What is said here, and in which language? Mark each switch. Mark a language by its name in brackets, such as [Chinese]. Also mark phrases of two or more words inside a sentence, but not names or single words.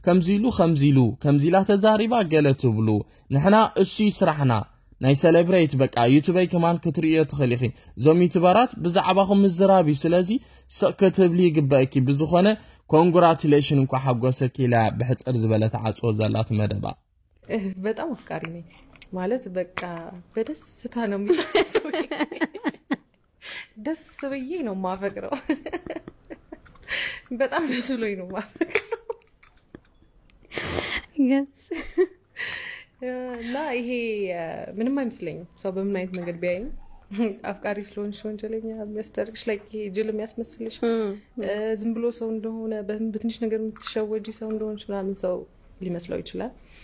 [Tigrinya] ከምዚ ኢላ ተዛሪባ ገለ ትብሉ ንሕና እሱ ይስራሕና ናይ ሴሌብሬት በቃ ዩቱበይ ከማን ክትርእዮ ትኽእል ኢኺ እዞም ዩቱበራት ብዛዕባኹም ምዝራብ እዩ። ስለዚ ክትብሊ ይግበአኪ ብዝኾነ ኮንግራቹሌሽን እንኳ ሓጎሰኪ ኢላ ብሕፅር ዝበለት ዓፅዎ ዘላት መደባ [Amharic] በጣም አፍቃሪ ነኝ ማለት በቃ በደስታ ነው የሚያስው ደስ ብዬ ነው ማፈቅረው በጣም ደስ ብሎኝ ነው ማፈቅረው [English] yes [Amharic] ላ ይሄ ምንም አይመስለኝም ሰው በምን አይነት መንገድ ቢያይኝ አፍቃሪ ስለሆንሽ ወንጀለኛ የሚያስደርግሽ ላይ ይሄ ጅል የሚያስመስልሽ ዝም ብሎ ሰው እንደሆነ በትንሽ ነገር የምትሸወጂ ሰው እንደሆንሽ ምናምን ሰው ሊመስለው ይችላል።